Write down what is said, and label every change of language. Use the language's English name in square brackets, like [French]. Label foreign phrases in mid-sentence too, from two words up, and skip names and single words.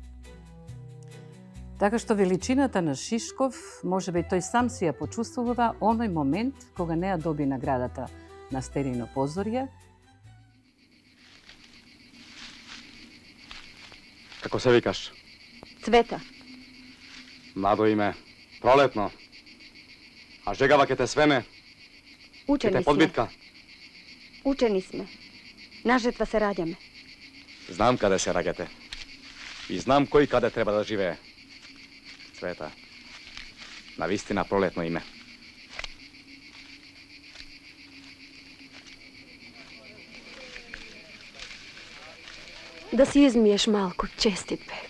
[Macedonian] Така што величината на Шишков, можеби тој сам си ја почувствува оној момент кога не ја доби наградата на Стерино позорје. Како се викаш? Цвета. Младо име, пролетно. А жегава ке те свене, ке Учени те сме. подбитка. Учени сме. На жетва се раѓаме. Знам каде се раѓате. И знам кој каде треба да живее. Цвета. Навистина пролетно име. Да си измиеш малку, честит Беко.